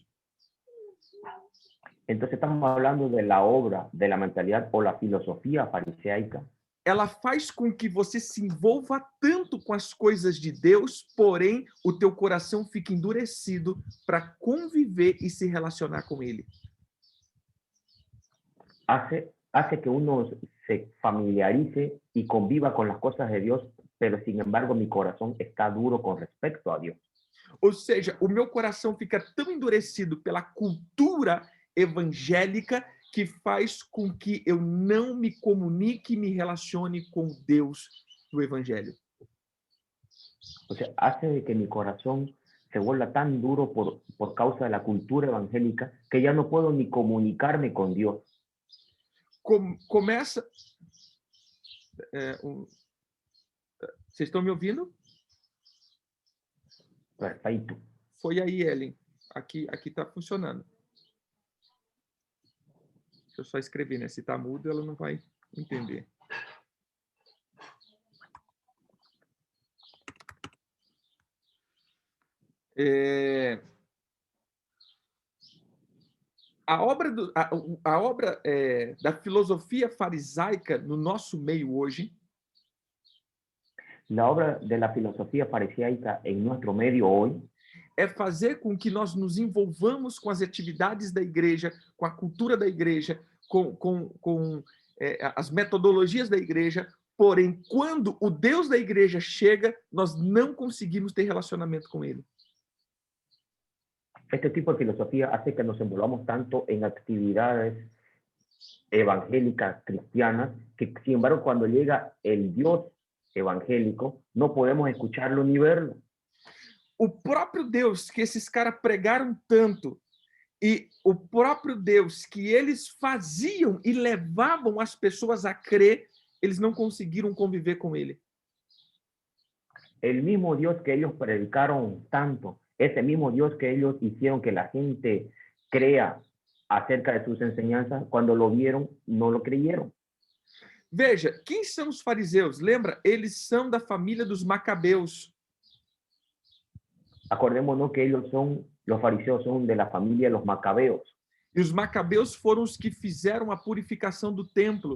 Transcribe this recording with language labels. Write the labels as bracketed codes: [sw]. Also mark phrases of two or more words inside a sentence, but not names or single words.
[es] Entonces estamos hablando de la obra, de la mentalidad o la filosofía fariseica. [pt] ela faz com que você se envolva tanto com as coisas de Deus, porém o teu coração fica endurecido para conviver e se relacionar com Ele. [es] Hace que uno se familiarice y conviva con las cosas de Dios, pero sin embargo mi corazón está duro con respecto a Dios. [pt] Ou seja, o meu coração fica tão endurecido pela cultura evangélica que faz com que eu não me comunique e me relacione com Deus do Evangelho. [es] O sea, hace que mi corazón se vuelva tan duro por causa de la cultura evangélica que ya no puedo ni comunicarme con Dios. [pt] Começa... Vocês estão me ouvindo? [es] Perfecto. [pt] Foi aí, Ellen. Aqui está funcionando. Deixa eu só escrever, né? Se está mudo, ela não vai entender. A obra da filosofia farisaica no nosso meio hoje [es] La obra de la filosofía fariseica en nuestro medio hoy [pt] é fazer com que nós nos envolvamos com as atividades da igreja, com a cultura da igreja, com as metodologias da igreja, porém, quando o Deus da igreja chega, nós não conseguimos ter relacionamento com ele. [es] Este tipo de filosofía hace que nos envolvamos tanto en actividades evangélicas, cristianas, que sin embargo cuando llega el Dios evangélico, no podemos escucharlo ni verlo. [pt] O próprio Deus que esses caras pregaram tanto e o próprio Deus que eles faziam e levavam as pessoas a crer, eles não conseguiram conviver com ele. [es] El mismo Dios que ellos predicaron tanto, ese mismo Dios que ellos hicieron que la gente crea acerca de sus enseñanzas, cuando lo vieron, no lo creyeron. [pt] Veja, quem são os fariseus? Lembra? Eles são da família dos Macabeus. [es] Acordémonos que los fariseos son de la familia de los macabeos. [pt] E os Macabeus foram os que fizeram a purificação do templo.